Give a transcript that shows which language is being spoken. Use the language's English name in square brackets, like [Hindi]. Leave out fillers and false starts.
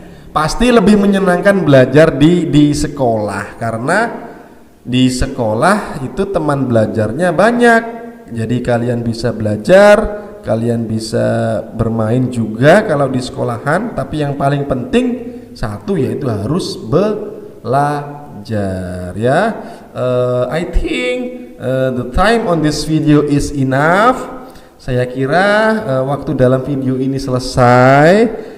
[Indonesian] Pasti lebih menyenangkan belajar di sekolah, karena di sekolah itu teman belajarnya banyak. Jadi kalian bisa belajar, kalian bisa bermain juga kalau di sekolahan. Tapi yang paling penting satu, yaitu harus belajar ya. [English] I think the time on this video is enough. [Indonesian] Saya kira waktu dalam video ini selesai.